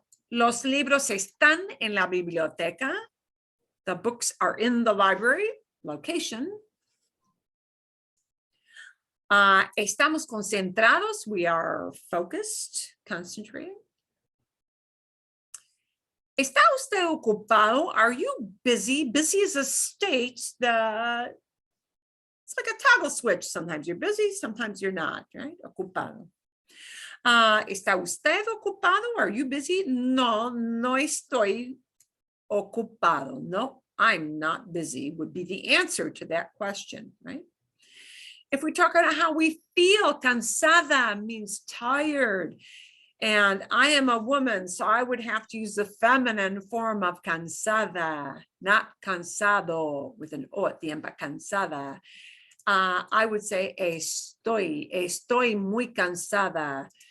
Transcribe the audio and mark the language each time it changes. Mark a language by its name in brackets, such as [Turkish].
[Spanish] Los libros están en la biblioteca. [English] The books are in the library. Location. [Spanish] Estamos concentrados. [English] We are focused, concentrating. [Spanish] ¿Está usted ocupado? [English] Are you busy? Busy is a state that it's like a toggle switch. Sometimes you're busy, sometimes you're not, right? [Spanish] Ocupado. ¿Está usted ocupado? [English] Are you busy? [Spanish] No, no estoy ocupado. [English] No, I'm not busy would be the answer to that question, right? If we talk about how we feel, cansada means tired. And I am a woman, so I would have to use the feminine form of cansada, not cansado with an O at the end, but cansada. I would say [Spanish] estoy muy cansada.